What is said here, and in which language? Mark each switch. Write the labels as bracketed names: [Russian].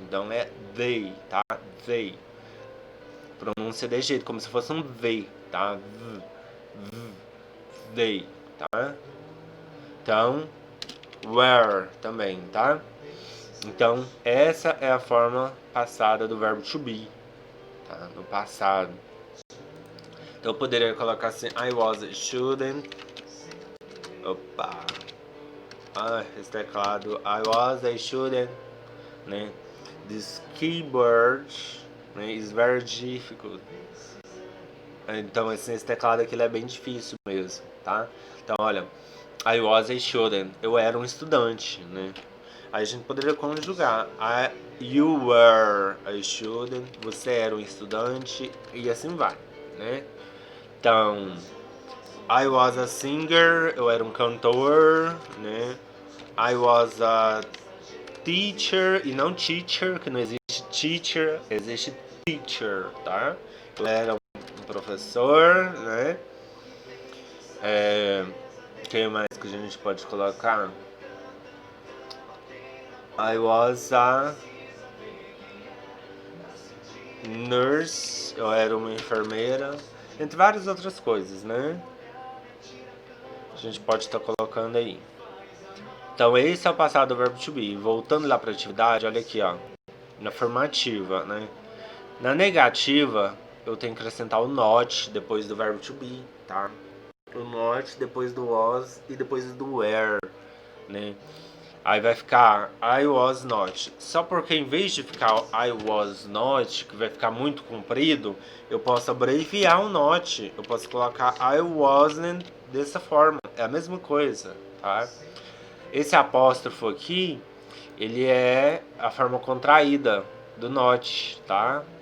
[Portuguese] Então é they, tá? They. Pronúncia de jeito, como se fosse um V, tá? They, tá? Então, were também, tá? Então, essa é a forma passada do verbo to be, tá? No passado. Então, eu poderia colocar assim, [English] I was a student. [Portuguese] Opa! Esse teclado. [English] I was a student, né? This keyboard, né, is very difficult. [Portuguese] Então, esse teclado aqui ele é bem difícil mesmo, tá? Então, olha, [English] I was a student. [Portuguese] Eu era um estudante, né? Aí a gente poderia conjugar. [English] You were a student. [Portuguese] Você era um estudante. E assim vai, né? Então, [English] I was a singer. [Portuguese] Eu era um cantor, né? [English] I was a teacher. [Portuguese] E não teacher, que não existe teacher. Existe teacher, tá? Eu era um professor, né? Que mais que a gente pode colocar? [English] I was a nurse, [Portuguese] eu era uma enfermeira, entre várias outras coisas, né? A gente pode estar colocando aí. Então esse é o passado do verbo to be. Voltando lá para a atividade, olha aqui, ó. Na afirmativa, né? Na negativa, eu tenho que acrescentar o not depois do verbo to be, tá? O not depois do was e depois do were, né? Aí vai ficar [English] I was not. [Portuguese] Só porque em vez de ficar [English] I was not, [Portuguese] que vai ficar muito comprido, eu posso abreviar o not. Eu posso colocar [English] I wasn't [Portuguese] dessa forma. É a mesma coisa, tá? Esse apóstrofo aqui, ele é a forma contraída do not, tá?